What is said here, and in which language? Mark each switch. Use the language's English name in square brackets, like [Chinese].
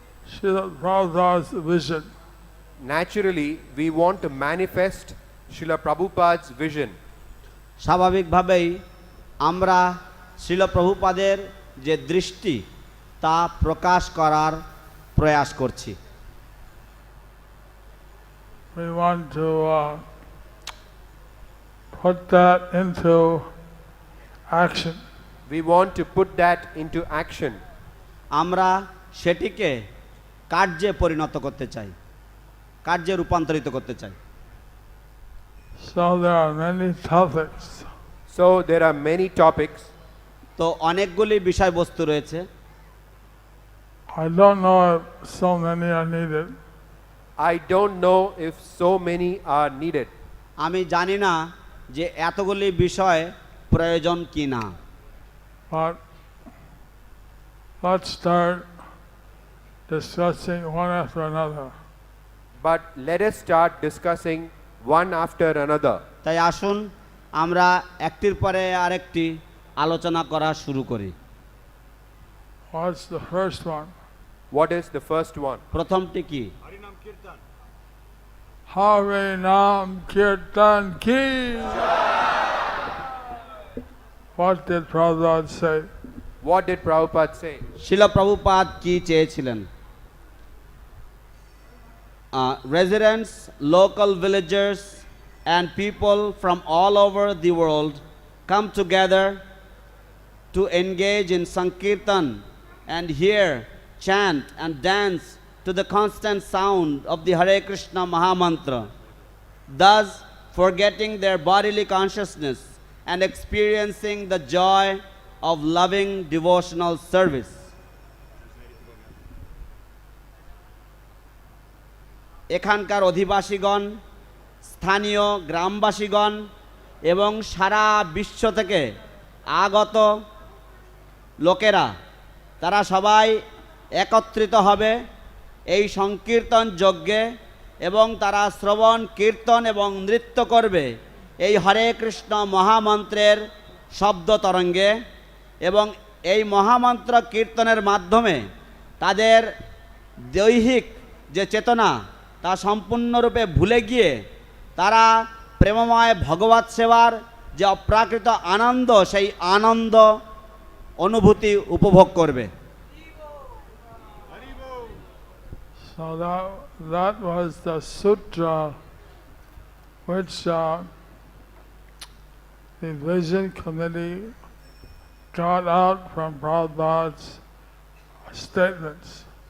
[English] Srila Prabhupada's vision. Naturally, we want to manifest Srila Prabhupada's vision. [Bangla] স্বাভাবিকভাবেই আমরা শ্রীল প্রভুপাদের যে দৃষ্টি তা প্রকাশ করার প্রয়াস করছি। [English] We want to put that into action. We want to put that into action. [Bangla] আমরা সেটিকে কার্যে পরিণত করতে চাই, কার্যে রূপান্তরিত করতে চাই। [English] So there are many topics. So there are many topics. [Bangla] তো অনেকগুলি বিষয়বস্তু রয়েছে। [English] I don't know if so many are needed. I don't know if so many are needed. [Bangla] আমি জানি না যে এতগুলি বিষয় প্রয়োজন কি না। [English] But let's start discussing one after another. But let us start discussing one after another. [Bangla] তাই আসুন আমরা একটির পরে আরেকটি আলোচনা করা শুরু করি। [English] What's the first one? What is the first one? [Bangla] প্রথমটি কি? Hare Nam Kirtan Ki. [English] What did Prabhupada say? What did Prabhupada say? [Bangla] শিল প্রভুপাদ কি চেয়েছিলেন? [English] Residents, local villagers and people from all over the world come together to engage in Sankirtan and hear, chant and dance to the constant sound of the Hare Krishna Mahamantra, thus forgetting their bodily consciousness and experiencing the joy of loving devotional service. [Bangla] এখানকার অধিবাসীগণ, স্থানীয় গ্রামবাসীগণ এবং সারা বিশ্ব থেকে আগত লোকেরা তারা সবাই একত্রিত হবে এই সংকীর্তন যজ্ঞে এবং তারা শ্রবণ কীর্তন এবং নৃত্য করবে এই হরে কৃষ্ণ মহামন্ত্রের শব্দ তরঙ্গে এবং এই মহামন্ত্র কীর্তনের মাধ্যমে তাদের দৈহিক যে চেতনা তা সম্পূর্ণরূপে ভুলে গিয়ে তারা প্রেমময় ভগবৎ সেবার যে অপ্রাকৃত আনন্দ সেই আনন্দ অনুভূতি উপভোগ করবে। [English] So that was the sutra which the Vision Committee got out from Prabhupada's statements.